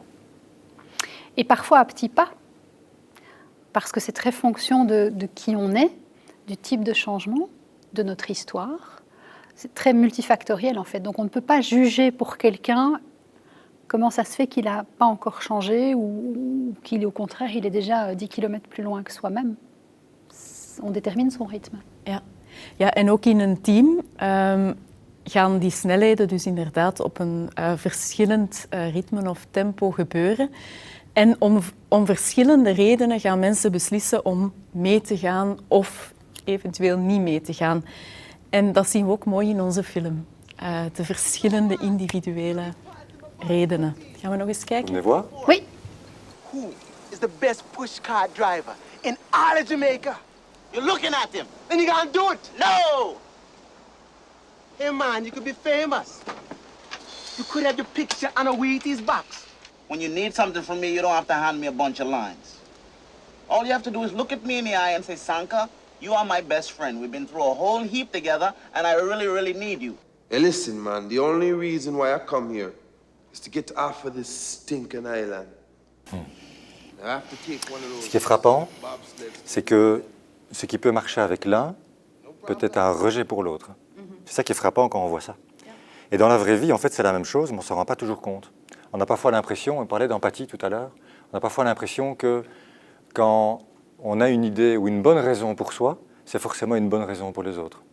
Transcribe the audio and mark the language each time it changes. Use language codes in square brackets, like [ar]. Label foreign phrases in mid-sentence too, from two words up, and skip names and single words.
[fr] Et parfois à petits pas, parce que c'est très fonction de qui on est, du type de changement, de notre histoire. C'est très multifactoriel en fait. Donc on ne peut pas juger pour quelqu'un comment ça se fait qu'il n'a pas encore changé ou qu'il, au contraire, il est déjà 10 km plus loin que soi-même. On détermine son rythme. [nl] Ja, en ook in een team gaan die snelheden dus inderdaad op een verschillend ritme of tempo gebeuren. En om verschillende redenen gaan mensen beslissen om mee te gaan of eventueel niet mee te gaan. En dat zien we ook mooi in onze film. De verschillende individuele redenen. Gaan we nog eens kijken? [fr] On les voit? Oui. [en] Who is the best pushcart driver in all of Jamaica? You're looking at him. Then you gotta do it. No! Hey man, you could be famous. You could have your picture on a Wheaties box. When you need something from me, you don't have to hand me a bunch of lines. All you have to do is look at me in the eye and say, Sanka, you are my best friend. We've been through a whole heap together, and I really, really need you. Hey, listen, man, the only reason why I come here is to get off of this stinking island. I have to take one of those. [fr] Ce qui est frappant, c'est que ce qui peut marcher avec l'un peut être un rejet pour l'autre. C'est ça qui est frappant quand on voit ça. Et dans la vraie vie, en fait, c'est la même chose, mais on ne s'en rend pas toujours compte. On a parfois l'impression, on parlait d'empathie tout à l'heure, on a parfois l'impression que quand on a une idée ou une bonne raison pour soi, c'est forcément une bonne raison pour les autres.